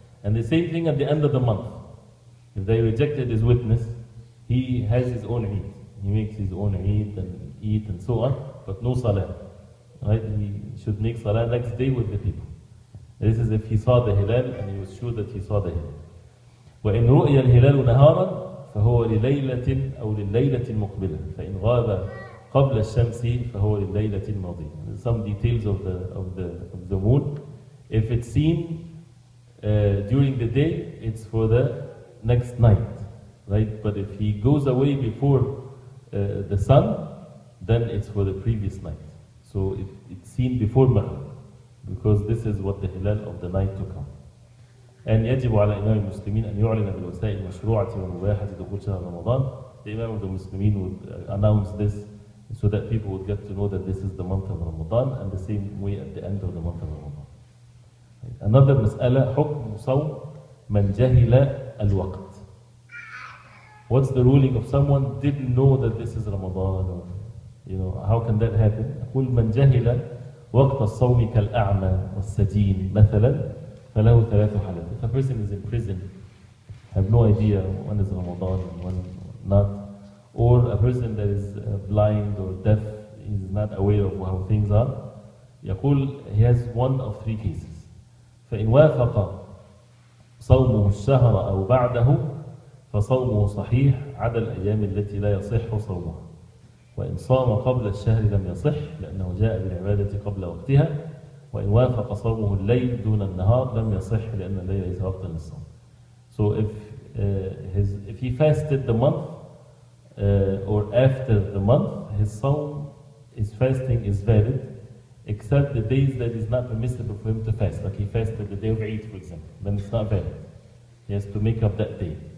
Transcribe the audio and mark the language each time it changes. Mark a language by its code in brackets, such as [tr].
[en] And the same thing at the end of the month. If they rejected his witness, he has his own Eid. He makes his own Eid and eat and so on, but no salah. Right? He should make salah next day with the people. This is if he saw the hilal and he was sure that he saw the hilal. [ar] وإن رؤي الهلال نهارا فهو لليلة أو لليلة المقبلة فإن غاب قبل الشمس فهو لليلة الماضية. [en] Some details of the moon. If it's seen during the day, it's for the next night, right? But if he goes away before the sun, then it's for the previous night. So it's seen before Maghrib, because this is what the hilal of the night to come. [ar] And يجب على إمام المسلمين أن يعلن بالوسائل المشروعة والمباحة دخول شهر رمضان. [en] The Imam of the Muslimin would announce this so that people would get to know that this is the month of Ramadan, and the same way at the end of the month of Ramadan. [ar] Another مسألة حكم صوم من جهل الوقت. [en] What's the ruling of someone didn't know that this is Ramadan? Or, how can that happen? [ar] يقول من جهل وقت الصوم كالأعمى والسجين مثلا فله ثلاث حالات. [en] If a person is in prison, have no idea when is Ramadan and when not, or a person that is blind or deaf is not aware of how things are, يقول he has one of three cases. [ar] فإن وافق صومه الشهر أو بعده فصومه صحيح عدا الأيام التي لا يصح صومها. وإن صام قبل الشهر لم يصح لأنه جاء بالعبادة قبل وقتها. وإن وافق صومه الليل دون النهار لم يصح لأن الليل ليس وقتا للصوم. [en] So if he fasted the month or after the month, his sawm, his fasting is valid, except the days that is not permissible for him to fast. Like he fasted the day of Eid, for example, then it's not valid. He has to make up that day.